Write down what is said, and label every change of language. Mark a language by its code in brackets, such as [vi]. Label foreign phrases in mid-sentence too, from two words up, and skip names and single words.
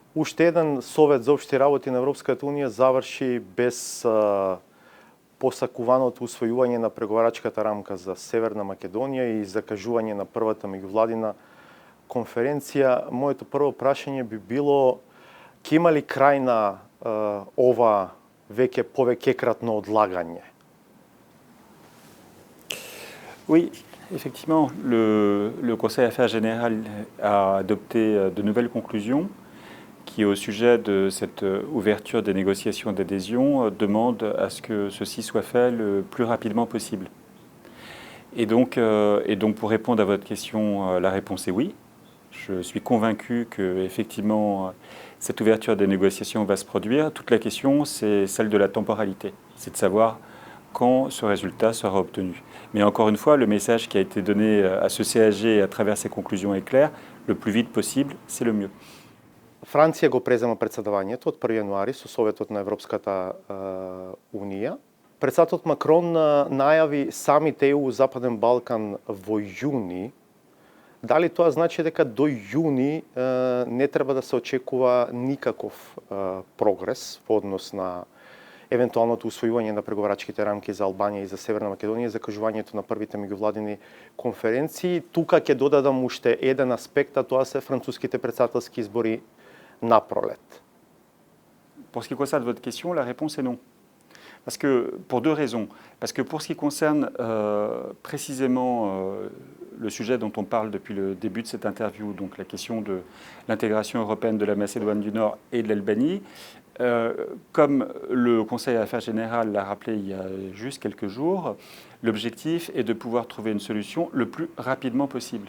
[mk] Уште еден совет за општи работи на Европската унија заврши без посакуваното усвојување на преговарачката рамка за Северна Македонија и закажување на првата меѓувладина конференција. Моето прво прашање би било: ќе има ли крај на ова повеќекратно одлагање? [fr] Oui, effectivement, le Conseil Affaires Générales a adopté de nouvelles conclusions qui, au sujet de cette ouverture des négociations d'adhésion, demande à ce que ceci soit fait le plus rapidement possible. Et donc pour répondre à votre question, la réponse est oui. Je suis convaincu que effectivement cette ouverture des négociations va se produire. Toute la question, c'est celle de la temporalité. C'est de savoir quand ce résultat sera obtenu. Mais encore une fois, le message qui a été donné à ce CAG à travers ses conclusions est clair. Le plus vite possible, c'est le mieux. [mk] Франција го презема председавањето од 1 јануари со Советот на Европската Унија. Председателот Макрон најави самит ЕУ Западен Балкан во јуни. Дали тоа значи дека до јуни не треба да се очекува никаков прогрес во однос на евентуалното усвојување на преговарачките рамки за Албанија и за Северна Македонија, закажувањето на првите меѓувладини конференции? Тука ќе додадам уште еден аспект, а тоа се француските председателски избори на пролет. [fr] Pour ce qui concerne votre question, la réponse est non. Parce que, pour deux raisons. Parce que pour ce qui concerne précisément le sujet dont on parle depuis le début de cette interview, donc la question de l'intégration européenne de la Macédoine du Nord et de l'Albanie, comme le Conseil Affaires Générales l'a rappelé il y a juste quelques jours, l'objectif est de pouvoir trouver une solution le plus rapidement possible.